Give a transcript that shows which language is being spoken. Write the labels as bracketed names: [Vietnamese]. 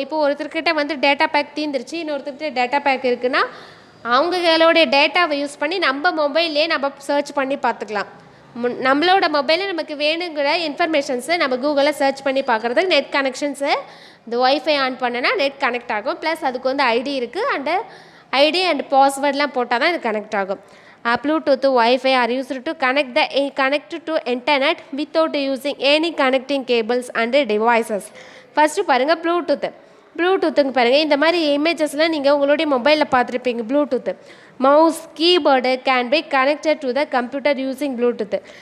[Tamil] இப்போ ஒருத்தர்கிட்ட வந்து டேட்டா பேக் தீர்ந்துருச்சு, இன்னொருத்தர்கிட்ட டேட்டா பேக் இருக்குன்னா அவங்களுடைய டேட்டாவை யூஸ் பண்ணி நம்ம மொபைல்லே நம்ம சர்ச் பண்ணி பார்த்துக்கலாம். நம்மளோட மொபைலில் நமக்கு வேணுங்கிற இன்ஃபர்மேஷன்ஸை நம்ம கூகுளில் சர்ச் பண்ணி பார்க்குறதுக்கு நெட் கனெக்ஷன்ஸு இந்த ஒய்ஃபை ஆன் பண்ணனா நெட் கனெக்ட் ஆகும். ப்ளஸ் அதுக்கு வந்து ஐடி இருக்குது, ஐடி அண்ட் பாஸ்வேர்ட்லாம் போட்டால் தான் இது கனெக்ட் ஆகும். [English] Bluetooth, Wi-Fi are used to connect to internet without using any connecting cables and devices. [Tamil] First பாருங்கள் ப்ளூடூத்துங்க பாருங்கள். இந்த மாதிரி இமேஜஸ்லாம் நீங்கள் உங்களுடைய மொபைலில் பார்த்துருப்பீங்க. [English] Bluetooth mouse keyboard can be connected to the computer using bluetooth.